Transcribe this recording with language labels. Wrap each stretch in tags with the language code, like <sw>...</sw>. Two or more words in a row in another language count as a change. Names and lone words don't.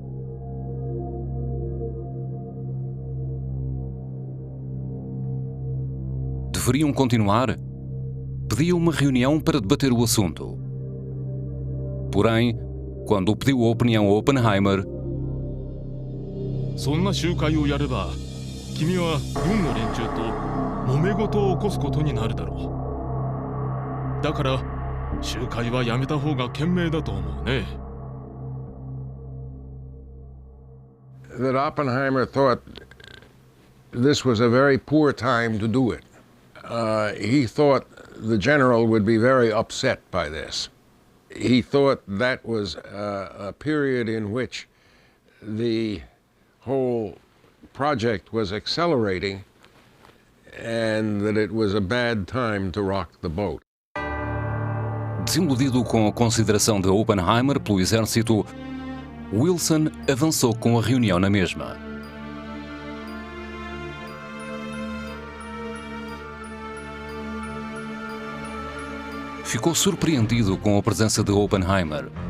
<pt>Deveriam continuar? Pediu uma reunião para debater o assunto. Porém, quando pediu a opinião a Oppenheimer,</pt> <ja>そんな集会をやれば君は軍の連中と揉め事を起こすことになるだろう。だから集会はやめた方が賢明だと思うね。</ja> <en>That Oppenheimer thought this was a very poor time to do it. He thought the general would be very upset by this. He thought that was a period in which the whole project was accelerating and that it was a bad time to rock the boat.</en> <pt>desiludido com a consideração de Oppenheimer pelo exército, Wilson avançou com a reunião na mesma. Ficou surpreendido com a presença de Oppenheimer.</pt>